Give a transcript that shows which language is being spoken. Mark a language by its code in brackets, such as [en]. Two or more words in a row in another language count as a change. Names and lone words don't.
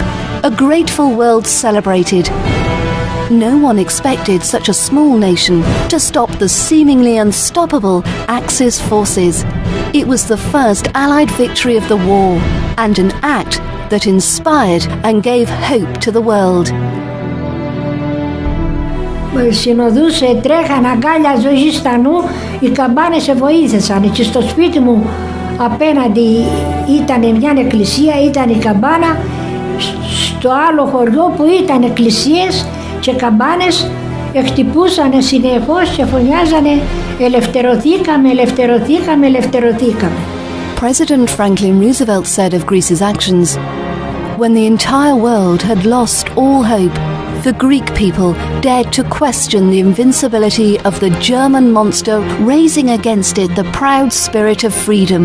[en] A grateful world celebrated. No one expected such a small nation to stop the seemingly unstoppable Axis forces. It was the first Allied victory of the war, and an act that inspired and gave hope to the world. [el] Συνοδούσε, τρέχαν, αγκάλιαζε ο Ζιστανού, οι καμπάνες σε βοήθησαν. Και στο σπίτι μου απέναντι ήταν μια εκκλησία, ήταν η καμπάνα. Στο άλλο χωριό που ήταν εκκλησίες και καμπάνες χτυπούσαν συνεχώς και φωνιάζανε «Ελευθερωθήκαμε, ελευθερωθήκαμε, ελευθερωθήκαμε». [en] President Franklin Roosevelt said of Greece's actions, "When the entire world had lost all hope, the Greek people dared to question the invincibility of the German monster, raising against it the proud spirit of freedom."